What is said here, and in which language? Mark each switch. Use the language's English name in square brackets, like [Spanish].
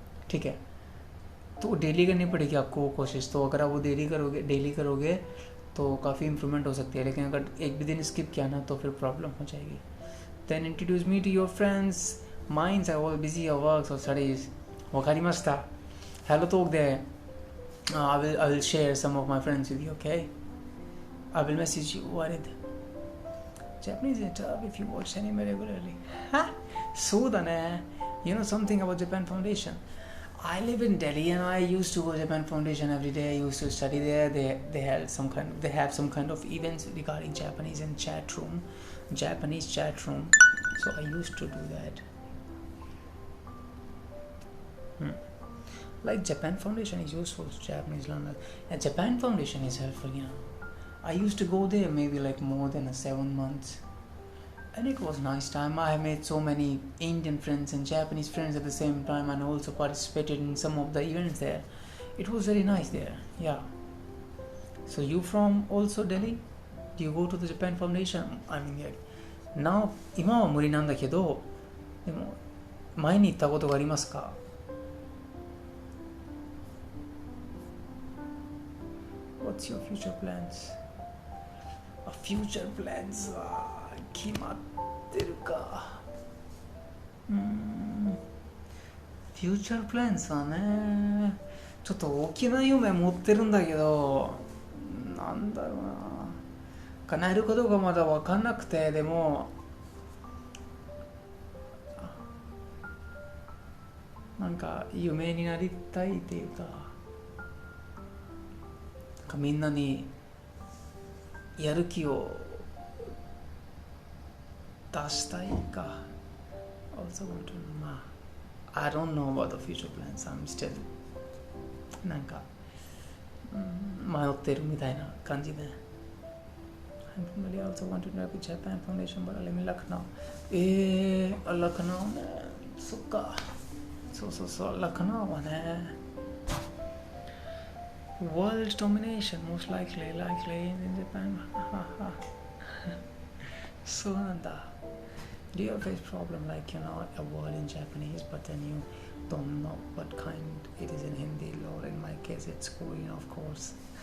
[Hindi] ठीक है, तो डेली करनी पड़ेगी आपको वो कोशिश. तो अगर आप वो डेली करोगे तो काफ़ी इम्प्रूवमेंट हो सकती है. लेकिन अगर एक भी दिन स्किप किया ना तो फिर प्रॉब्लम हो जाएगी. [English] Then introduce me to your friends. Minds are all busy और works और studies. [Japanese] わかりました。 [English] Hello TalkでI will share some of my friends with you, okay? I will message you. What is Japanese is tough if you watch anime regularly. [Japanese] そうだね。 [English] You know something about Japan Foundation? I live in Delhi and I used to go to Japan Foundation every day. I used to study there. They have some kind of events regarding Japanese and Japanese chat room. So I used to do that. Like Japan Foundation is useful to Japanese learners. And Japan Foundation is helpful, I used to go there maybe like more than 7 months. And it was nice time. I made so many Indian friends and Japanese friends at the same time, and also participated in some of the events there. It was very nice there. Yeah. So you from also Delhi? Do you go to the Japan Foundation? I mean, now [Japanese] 今は無理なんだけど、でも前に行ったことがありますか? [English] What's your future plans? Future plans [Japanese] は決まってるか。 [English] Future plans [Japanese] はね、ちょっと大きな夢持ってるんだけど、なんだろうな。叶えることがまだ分かんなくて、でもなんか夢になりたいっていうか、みんなにやる気を出したいか。 [English] Also want to, I don't know about the future plans. I'm still [Japanese] なんか、迷ってるみたいな感じで。 [English] I'm familiar. I also want to know with Japan Foundation, but I live in Lucknow. [Japanese] Lucknow ね。そっか。そう、Lucknow はね。 [English] World domination, most likely in Japan. [Japanese] そうなんだ。 [English] Do you face problem like a word in Japanese, but then you don't know what kind it is in Hindi, or in my case it's Korean, of course.